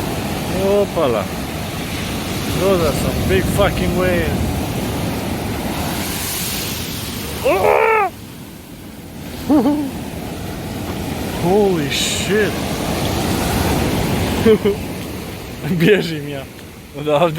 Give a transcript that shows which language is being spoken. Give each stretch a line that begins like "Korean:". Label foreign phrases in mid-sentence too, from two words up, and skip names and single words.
English: Opala. Those are some big fucking waves. Holy shit.
Croatian: Bježim ja odavde.